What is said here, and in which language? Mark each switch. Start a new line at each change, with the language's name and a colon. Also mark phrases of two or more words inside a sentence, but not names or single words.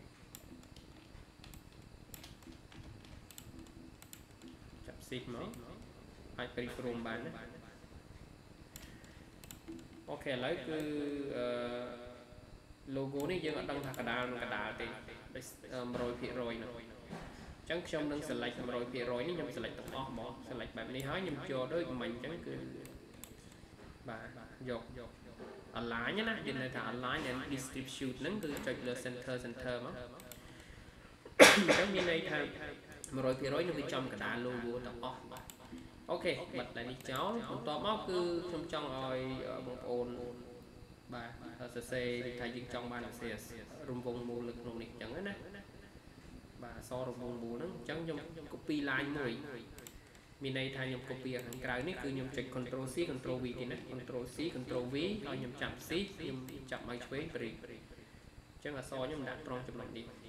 Khmer: ចាប់ shift មកអាចបរួមបានណាអូខេឥឡូវគឺlogo នេះយើងអត់ដឹងថាកដាលទេ100%នោះចឹងខ្ញុំនឹង select 100% នេះខ្ញុំ select ទាំងអស់ហ្មង select បែបនេះហើយខ្ញុំ ចូលដូចមិញចឹងគឺបាទយក align ណាយើងនៅថា
English: align and distribute
Khmer: ហ្នឹងគឺចុចលើ center មកចឹងមានន័យថា 100% នឹងវា ចំកដាល logo ទាំងអស់បាទអូខេបិទតែនេះចោលបន្ទាប់មកគឺខ្ញុំចង់ឲ្យបងប្អូនបាទសរសេរថាយើងចង់បានសរសេររង្វង់មូលនៅក្នុងនេះចឹងណាបាទអក្សររង្វង់មូលហ្នឹងអញ្ចឹងខ្ញុំ
English: copy line
Khmer: មួយមានន័យថាខ្ញុំ copy ខាងក្រៅនេះគឺខ្ញុំចុច
English: Ctrl C Ctrl V
Khmer: ទេណា
English: Ctrl C Ctrl V
Khmer: ហើយខ្ញុំចាប់ C ខ្ញុំចាប់មកឆ្វេងព្រីអញ្ចឹងអក្សរខ្ញុំដាក់ត្រង់ចំណុចនេះ